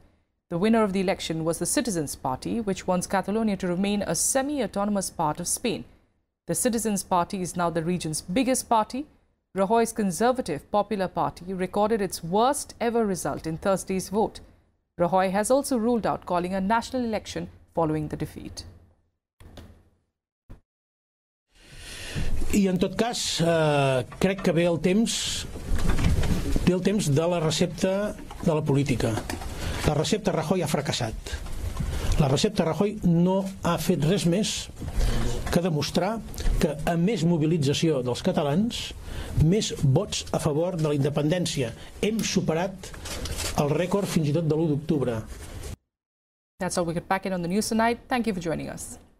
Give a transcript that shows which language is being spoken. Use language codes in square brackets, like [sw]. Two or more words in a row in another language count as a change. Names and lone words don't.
[en] The winner of the election was the Citizens Party, which wants Catalonia to remain a semi-autonomous part of Spain. The Citizens Party is now the region's biggest party. Rajoy's Conservative Popular Party recorded its worst ever result in Thursday's vote. Rajoy has also ruled out calling a national election following the defeat. [ca] I en tot cas, crec que ve el temps de la recepta de la política. La recepta Rajoy ha fracassat. La recepta Rajoy no ha fet res més que demostrar que a més mobilització dels catalans, més vots a favor de la independència. Hem superat el rècord fins i tot de l'1 d'octubre. [en] That's all we get back in on the news tonight. Thank you for joining us.